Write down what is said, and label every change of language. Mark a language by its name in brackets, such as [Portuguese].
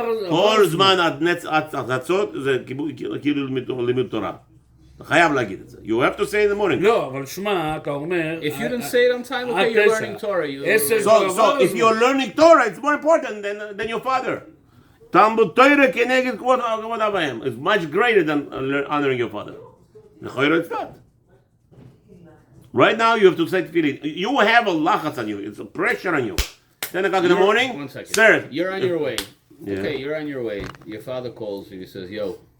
[Hebrew] כל זמן עד נץ עד חצות זה כאילו לימוד תורה. אתה חייב להגיד את זה. [English] You have to say in the morning. [Hebrew] לא, אבל שמע, אתה אומר... [English] If you didn't say it on time, okay, you're learning Torah. So if you're learning Torah, it's more important than your father. [Hebrew] Talmud Torah כנגד כבוד אביהם. [English] It's much greater than honoring your father. It's not. Right now you have to say tefillin. You have a lachatz on you. It's a pressure on you. 10 o'clock in the morning. 1 second. Sir. You're on your way. Yeah. Okay, you're on your way. Your father calls you. He says, yo,